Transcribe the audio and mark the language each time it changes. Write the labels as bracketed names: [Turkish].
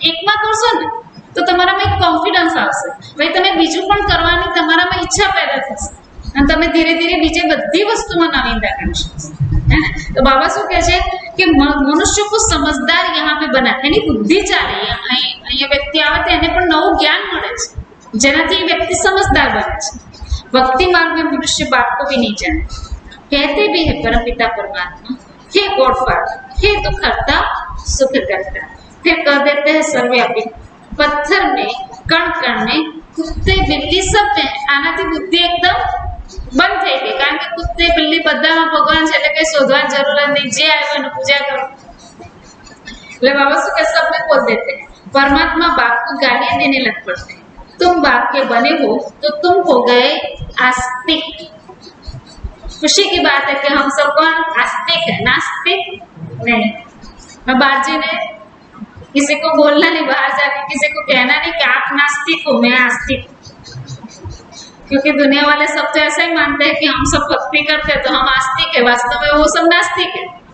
[Gujarati] એકમાં કરશો ને તો તમારામાં એક કોન્ફિડન્સ આવશે, ભાઈ તમે બીજું પણ કરવાની તમારામાં ઈચ્છા पैदा થશે અને તમે ધીરે ધીરે બીજે બધી વસ્તુમાં નવીનતા કરી શકશો, [Hindi] है ना। [Gujarati] तो बाबा શું કહે છે કે મનુષ્ય [Hindi] को समझदार यहाँ पे बना, [Gujarati] એની બુદ્ધિ ચાલે। અહીંયા વ્યક્તિ આવે તો એને પણ નવું જ્ઞાન મળે છે, જેનાથી એ વ્યક્તિ [Hindi] समझदार बने [Gujarati] છે। [Hindi] भक्ति मार्ग में मनुष्य बाप को भी नहीं जाने, कहते भी है परमपिता परमात्मा, हे गॉड फादर, हे दुखहर्ता सुख करता, फिर कह देते हैं सर्वव्यापी। पत्थर में, कण कण में, कुत्ते बिल्ली सब में [Gujarati] आनाથી બુદ્ધિ એકદમ બંધ થઈ ગઈ, કારણ કે કુત્તે બિલ્લી બધામાં ભગવાન છે એટલે કઈ શોધવાની જરૂર જ નહીં, જે આવ્યો એને પૂજા કરો। એટલે બાબા શું કે [Hindi] सब में बोल देते हैं, परमात्मा बाप को गालियां देने लग पड़ते हैं। तुम बाप के बने हो तो तुम हो गए आस्तिक। खुशी की बात है कि हम सब कौन आस्तिक है, नास्तिक नहीं। मैं बाहर जी ने किसी को बोलना नहीं, बाहर जाके किसी को कहना नहीं कि आप नास्तिक हो, मैं आस्तिक, क्योंकि दुनिया वाले सब तो ऐसा ही मानते हैं कि हम सब भक्ति करते हैं तो हम आस्तिक है, वास्तव में वो सब नास्तिक है।